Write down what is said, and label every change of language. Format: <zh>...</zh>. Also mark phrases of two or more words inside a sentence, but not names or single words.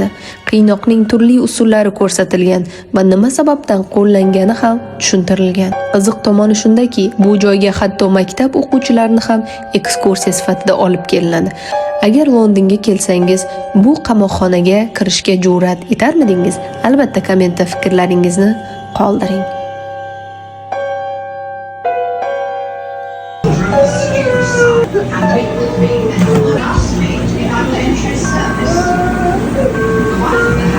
<uz>Qiynoqning turli usullari ko'rsatilgan va nima sababdan qo'llangani ham tushuntirilgan. Qiziq tomoni shundaki, bu joyga hatto maktab o'quvchilarini ham ekskursiya sifatida olib kelinadi. Agar Londonga kelsangiz, bu qamoqxonaga kirishga jur'at etarmidingiz? Albatta kommentda fikrlaringizni qoldiring.</uz> <en>And wait with me and we'll ask me about the entrance service.</en>